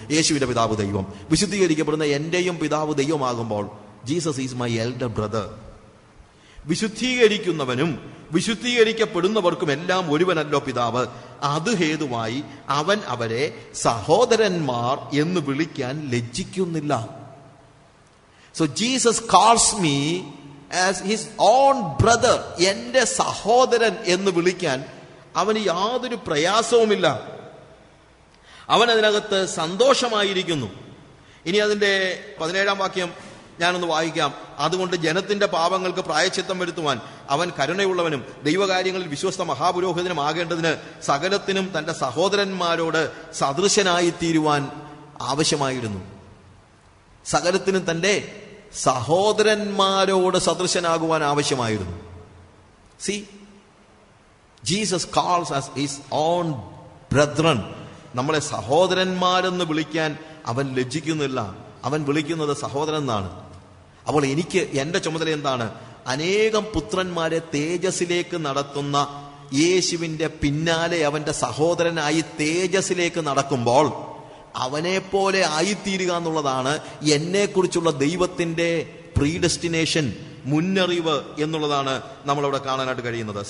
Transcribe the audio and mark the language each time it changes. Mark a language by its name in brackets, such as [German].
[Malayalam] യേശുവിന്റെ പിതാവ് ദൈവം, വിശുദ്ധീകരിക്കപ്പെടുന്ന എന്റെയും പിതാവ് ദൈവമാകുമ്പോൾ [English] Jesus is my elder brother. [Malayalam] വിശുദ്ധീകരിക്കുന്നവനും വിശുദ്ധീകരിക്കപ്പെടുന്നവർക്കും എല്ലാം ഒരുവനല്ലോ പിതാവ്. അത് ഹേതുവായി അവൻ അവരെ സഹോദരന്മാർ എന്ന് വിളിക്കാൻ ലജ്ജിക്കുന്നില്ല. [English] So Jesus calls me as his own brother. [Malayalam] എന്റെ സഹോദരൻ എന്ന് വിളിക്കാൻ അവന് യാതൊരു പ്രയാസവുമില്ല. അവൻ അതിനകത്ത് സന്തോഷമായിരിക്കുന്നു. ഇനി അതിന്റെ 17-ാം വാക്യം ഞാനൊന്ന് വായിക്കാം. അതുകൊണ്ട് ജനത്തിന്റെ പാപങ്ങൾക്ക് പ്രായശ്ചിത്തം വരുത്തുവാൻ അവൻ കരുണയുള്ളവനും ദൈവകാര്യങ്ങളിൽ വിശ്വസ്ത മഹാപുരോഹിതനും ആകേണ്ടതിന് സകലത്തിനും തന്റെ സഹോദരന്മാരോട് സദൃശനായിത്തീരുവാൻ ആവശ്യമായിരുന്നു. സകലത്തിനും തന്റെ സഹോദരന്മാരോട് സദൃശനാകുവാൻ ആവശ്യമായിരുന്നു. [English] See, Jesus calls us his own brethren. [Malayalam] നമ്മളെ സഹോദരന്മാരെന്ന് വിളിക്കാൻ അവൻ ലജ്ജിക്കുന്നില്ല. അവൻ വിളിക്കുന്നത് സഹോദരൻ എന്നാണ്. അപ്പോൾ എനിക്ക് എന്റെ ചുമതല എന്താണ്? അനേകം പുത്രന്മാരെ തേജസ്സിലേക്ക് നടത്തുന്ന യേശുവിന്റെ പിന്നാലെ അവന്റെ സഹോദരനായി തേജസ്സിലേക്ക് നടക്കുമ്പോൾ അവനെ പോലെ ആയിത്തീരുക എന്നുള്ളതാണ് എന്നെക്കുറിച്ചുള്ള ദൈവത്തിന്റെ പ്രീഡെസ്റ്റിനേഷൻ, മുന്നറിവ് എന്നുള്ളതാണ് നമ്മളവിടെ കാണാനായിട്ട് കഴിയുന്നത്.